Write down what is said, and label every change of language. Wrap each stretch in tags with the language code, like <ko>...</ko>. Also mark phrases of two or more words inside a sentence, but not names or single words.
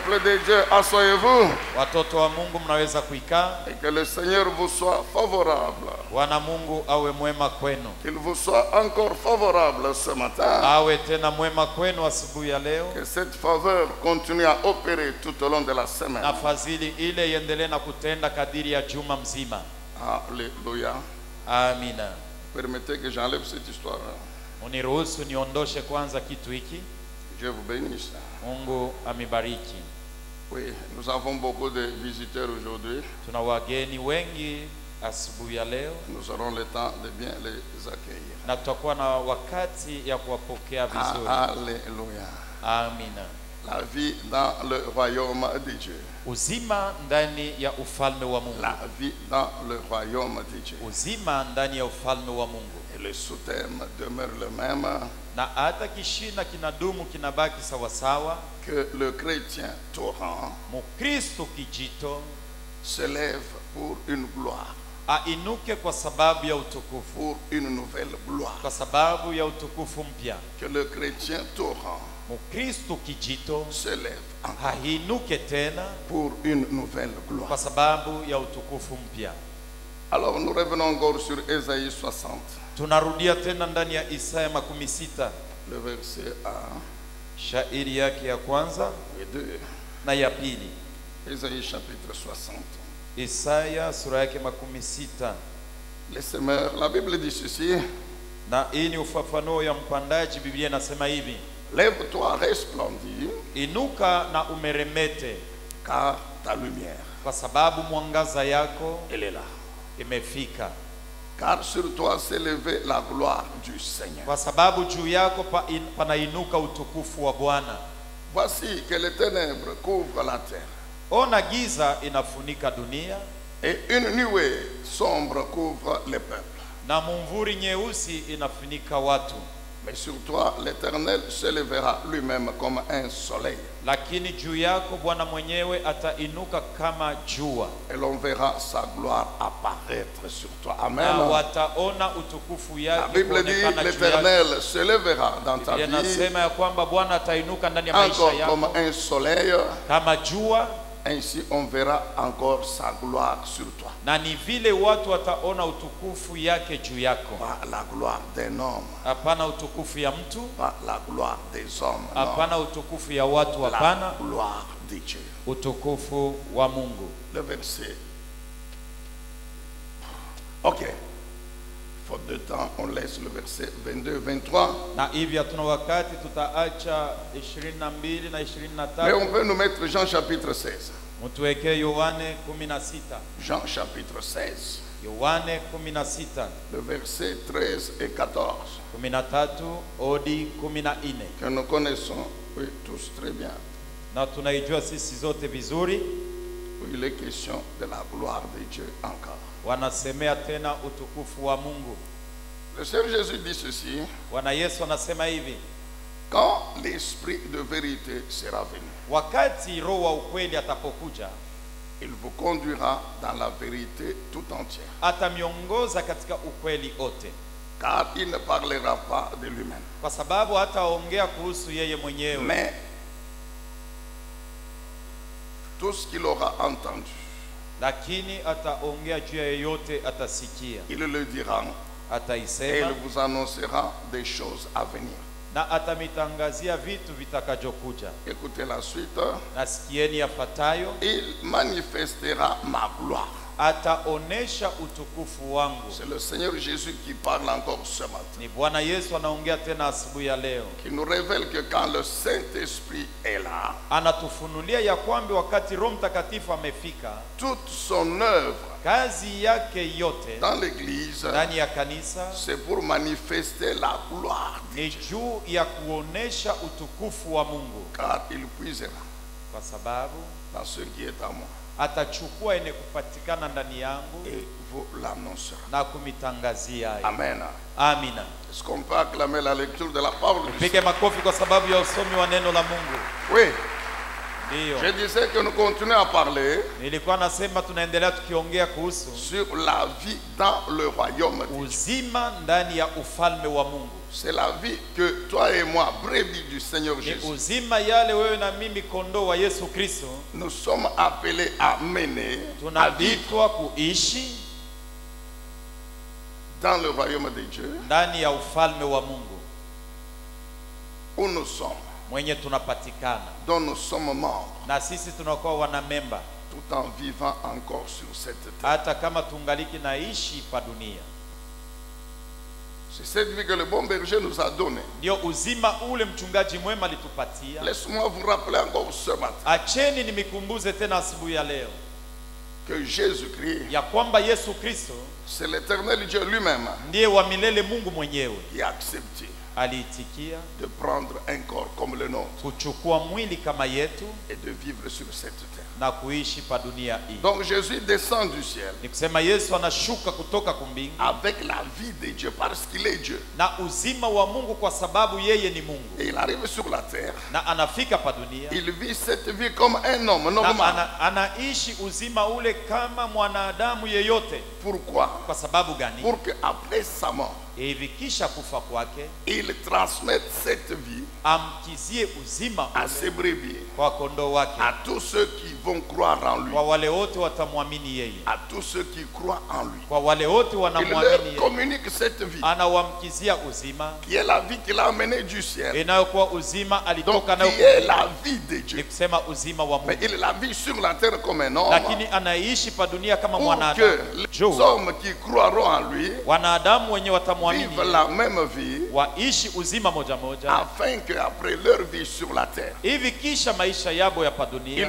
<fr>de Dieu, asseyez-vous.</fr> <sw>Watoto wa Mungu mnaweza kuikaa.</sw> <fr>Et que le Seigneur vous soit favorable.</fr> <sw>Bwana Mungu awe mwema kwenu.</sw> <fr>Qu'il vous soit encore favorable ce matin.</fr> <sw>Awe tena mwema kwenu asubuhi ya leo.</sw> <fr>Que cette faveur continue à opérer tout au long de la semaine.</fr> <sw>Na fadhili ile iendelee na kutenda kadiri ya juma mzima.</sw> <fr>Alléluia.</fr> <sw>Amina.</sw> <fr>Permettez que j'enlève cette histoire.</fr> <sw>Uniruhusu niondoshe kwanza kitu hiki.</sw> <fr>Dieu vous bénisse.</fr> <sw>Mungu amibariki.</sw> <fr>Oui, nous avons beaucoup de visiteurs aujourd'hui.</fr> <sw>Tuna wageni wengi asubuhi ya leo.</sw> <fr>Nous aurons le temps de bien les accueillir.</fr> <sw>Na tutakuwa na wakati ya kuwapokea vizuri.</sw> <fr>Alléluia.</fr> <sw>Amina.</sw> <fr>La vie dans le royaume de Dieu.</fr> <sw>Uzima ndani ya ufalme wa Mungu.</sw> <fr>La vie dans le royaume de Dieu.</fr> <sw>Uzima ndani ya ufalme wa Mungu.</sw> <fr>Et le sous-thème demeure le même.</fr> <sw>Na hata kishina kinadumu kinabaki sawa sawa.</sw> <fr>Que le chrétien torrent</fr> <sw>Mukristo kijito</sw> <fr>se lève pour une gloire.</fr> <sw>Ainuke kwa sababu ya utukufu.</sw> <fr>Pour une nouvelle gloire.</fr> <sw>Kwa sababu ya utukufu mpya.</sw> <fr>Que le chrétien torrent</fr> <sw>Mukristo kijito</sw> <fr>se lève</fr> <sw>hainuke tena</sw> <fr>pour une nouvelle gloire.</fr> <sw>Kwa sababu ya utukufu mpya.</sw> <fr>Alors nous revenons encore sur Ésaïe 60.</fr> <sw>Tunarudia tena ndani ya Isaya 16.</sw> <fr>Le verset 1.</fr> <sw>Shairi yake ya kwanza</sw> <fr>et 2.</fr> <sw>Na ya pili.</sw> <fr>Ésaïe chapitre 60.</fr> <sw>Isaya sura yake 16.</sw> <fr>Les semeurs, la Bible dit ceci.</fr> <sw>Na hii ni ufafanuo ya mpandaji.</sw> <fr>Biblia inasema hivi. Lève-toi, resplendis.</fr> <sw>Inuka na umeremete.</sw> <fr>Car ta lumière,</fr> <sw>kwa sababu mwangaza yako</sw> <fr>elle est là.</fr> <sw>Imefika.</sw> <fr>Car sur toi s'est levée la gloire du Seigneur.</fr> <sw>Kwa sababu juu yako panainuka utukufu wa Bwana.</sw> <fr>Voici que les ténèbres couvrent la terre.</fr> <sw>Ona giza inafunika dunia.</sw> <fr>Et une nuée sombre couvre les peuples.</fr> <sw>Na mumvuri nyeusi inafunika watu.</sw> <fr>Mais sur toi l'Éternel se lèvera lui-même comme un soleil.</fr> <sw>Lakini juu yako Bwana mwenyewe atainuka kama jua.</sw> <fr>Et l'on verra sa gloire apparaître sur toi. Amen.</fr> <sw>Na wataona utukufu yake.</sw> <fr>La Bible dit l'Éternel se lèvera dans ta vie.</fr> <sw>Inasema ya kwamba Bwana atainuka ndani ya maisha yako.</sw> <fr>Encore comme un soleil.</fr> <sw>Kama jua.</sw> <fr>Ainsi on verra encore sa gloire sur toi.</fr> <sw>Na ni vile watu wataona utukufu yake juu yako.</sw> <fr>Pas la gloire d'un homme.</fr> <sw>Hapana utukufu ya mtu.</sw> <fr>Pas la gloire des hommes.</fr> <sw>Hapana utukufu ya watu, hapana.</sw> <fr>La gloire de Dieu.</fr> <sw>Utukufu wa Mungu.</sw> <fr>Le verset. Ok. Faute de temps, on laisse le verset 22-23.</fr> <sw>Na hivi hatuna wakati, tutaacha 22 na 23.</sw> <fr>Mais on peut nous mettre Jean chapitre 16.</fr> <sw>Mtuweke Yohane 16.</sw> <fr>Jean chapitre 16.</fr> <sw>Yohane 16.</sw> <fr>Le verset 13 et 14.</fr> <sw>13 hadi 14.</sw> <fr>Que nous connaissons, oui, tous très bien.</fr> <sw>Na tunaijua sisi zote vizuri.</sw> <fr>Il est question de la gloire de Dieu encore.</fr> <sw>Wanasemea tena utukufu wa Mungu.</sw> <fr>Le Seigneur Jésus dit ceci.</fr> <sw>Bwana Yesu anasema hivi.</sw> <fr>Quand l'esprit de vérité sera venu,</fr> <sw>wakati roho wa ukweli atapokuja,</sw> <fr>il vous conduira dans la vérité tout entière.</fr> <sw>Atamiongoza katika ukweli ote.</sw> <fr>Car il ne parlera pas de lui-même.</fr> <sw>Kwa sababu hataongea kuhusu yeye mwenyewe.</sw> <fr>Mais tout ce qu'il aura entendu,</fr> <sw>lakini ataongea juu ya yote atasikia.</sw> <fr>Il le dira.</fr> <sw>Ataisema.</sw> <fr>Et il vous annoncera des choses à venir.</fr> <sw>Na atamitangazia vitu vitakajokuja.</sw> <fr>Écoutez la suite.</fr> <sw>Nasikieni yafuatayo.</sw> <fr>Il manifestera ma gloire.</fr> <sw>Ataonesha utukufu wangu.</sw> <fr>C'est le Seigneur Jésus qui parle encore ce matin.</fr> <sw>Ni Bwana Yesu anaongea tena asubuhi ya leo.</sw> <fr>Qui nous révèle que quand le Saint-Esprit est là,</fr> <sw>anatufunulia ya kwamba wakati Roho Mtakatifu amefika,</sw> <fr>toute son œuvre</fr> <sw>kazi yake yote</sw> <fr>dans l'église,</fr> <sw>ndani ya kanisa,</sw> <fr>c'est pour manifester la gloire de Dieu.</fr> <sw>Ni juu ya kuonesha utukufu wa Mungu.</sw> <fr>Car il puisera</fr> <sw>kwa sababu</sw> <fr>dans ce qui est à moi.</fr> <sw>Atachukua ene kupatikana ndani yangu</sw> <fr>et vous l'annoncera.</fr> <sw>Na kumitangazia.</sw> <fr>Amen.</fr> <sw>Amina.</sw> <fr>Est-ce qu'on peut acclamer la lecture de la parole?</fr> <sw>Pige makofi kwa sababu ya usomi wa neno la Mungu.</sw> <fr>Oui.</fr> <sw>Ndiyo.</sw> <fr>Je disais que nous continuons à parler</fr> <sw>Nilikuwa nasema tunaendelea tukiongea kuhusu</sw> <fr>sur la vie dans le royaume de Dieu.</fr> <sw>uzima ndani ya ufalme wa Mungu.</sw> <fr>C'est la vie que toi et moi, brebis du Seigneur</fr> <sw>Ni</sw> <fr>Jésus,</fr> <sw>uzima yale wewe na mimi kondoo wa Yesu Kristo</sw> <fr>nous sommes appelés à mener, à vivre</fr> <sw>tunavitwa kuishi</sw> <fr>dans le royaume de Dieu,</fr> <sw>ndani ya ufalme wa Mungu</sw> <fr>où nous sommes,</fr> <sw>mwenye tunapatikana,</sw> <fr>dont nous sommes membres,</fr> <sw>na sisi tunakuwa wanamemba</sw> <fr>tout en vivant encore sur cette terre.</fr> <sw>hata kama tungaliki naishi pa dunia.</sw> <fr>C'est cette vie que le bon berger nous a donnée.</fr> <sw>Ndio uzima ule mchungaji mwema alitupatia.</sw> <fr>Laisse-moi vous rappeler encore ce matin</fr> <sw>Acheni nimikumbuze tena asubuhi ya leo</sw> <fr>que Jésus-Christ,</fr> <sw>ya kwamba Yesu Kristo</sw> <fr>c'est l'éternel Dieu lui-même</fr> <sw>ndiye wa milele, Mungu mwenyewe</sw> <fr>qui a accepté</fr> <sw>aliitikia</sw> <fr>de prendre un corps comme le nôtre</fr> <sw>kuchukua mwili kama yetu</sw> <fr>et de vivre sur cette terre.</fr> <sw>na kuishi pa dunia hii.</sw> <fr>Donc Jésus descend du ciel</fr> <sw>Ni kusema Yesu anashuka kutoka kumbingu</sw> <fr>avec la vie de Dieu parce qu'il est Dieu.</fr> <sw>na uzima wa Mungu kwa sababu yeye ni Mungu,</sw> <fr>Et il arrive sur la terre.</fr> <sw>na anafika pa dunia</sw> <fr>Il vit cette vie comme un homme</fr> <sw>na</sw> <fr>normal.</fr> <sw>anaishi uzima ule kama mwanadamu yeyote.</sw> <fr>Pourquoi?</fr> <sw>Kwa sababu gani?</sw> <fr>Pour qu'après sa mort,</fr> <sw>Hivi kisha kufa kwake</sw> <fr>il transmette cette vie</fr> <sw>amkizie uzima</sw> <fr>à</fr> <sw>ule</sw> <fr>ses brebis,</fr> <sw>kwa kondoo wake,</sw> <fr>à tous ceux qui vont croire en lui,</fr> <sw>kwa wale wote watamwamini yeye,</sw> <fr>à tous ceux qui croient en lui.</fr> <sw>kwa wale wote</sw> <fr>Il</fr> <sw>wanamwamini</sw> <fr>leur</fr> <sw>yeye,</sw> <fr>communique cette vie</fr> <sw>anawamkizia uzima</sw> <fr>qui est la vie qu'il a amenée du ciel.</fr> <sw>inayokuwa uzima</sw> <fr>Donc</fr> <sw>alitoka nayo</sw> <fr>qui est</fr> <sw>kumbingu.</sw> <fr>la vie de</fr> <sw>Ni</sw> <fr>Dieu.</fr> <sw>kusema uzima wa</sw> <fr>Mais</fr> <sw>Mungu,</sw> <fr>il la vit sur la terre comme un homme</fr> <sw>lakini anaishi pa dunia kama</sw> <fr>pour</fr> <sw>mwanadamu.</sw> <fr>que les</fr> <sw>Juu</sw> <fr>hommes qui croiront en lui</fr> <sw>wanadamu wenye watamwamini</sw> <fr>vivent la même vie</fr> <sw>waishi uzima moja moja,</sw> <fr>afin qu'après leur vie sur la terre,</fr> <sw>hivi kisha maisha yabo ya pa dunia</sw>